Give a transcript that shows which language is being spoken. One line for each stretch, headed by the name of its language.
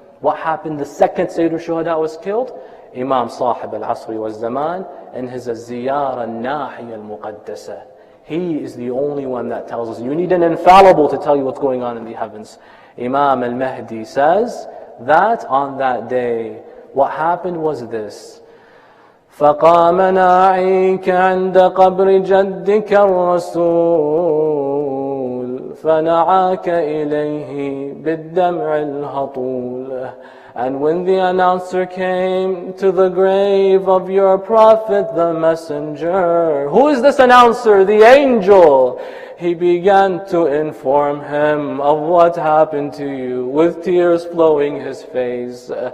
English: What happened the second Sayyid al-Shuhada was killed? Imam Sahib al-Asri wa Zaman and his Ziyara al-Nahiya al-Muqaddasa. He is the only one that tells us. You need an infallible to tell you what's going on in the heavens. Imam al-Mahdi says that on that day, what happened was this.
Arabic: فقام ناعيك عند قبر جدك الرسول فنعاك إليه بالدمع الهطول.
English: And when the announcer came to the grave of your prophet, the messenger, who is this announcer? The angel. He began to inform him of what happened to you, with tears flowing his face.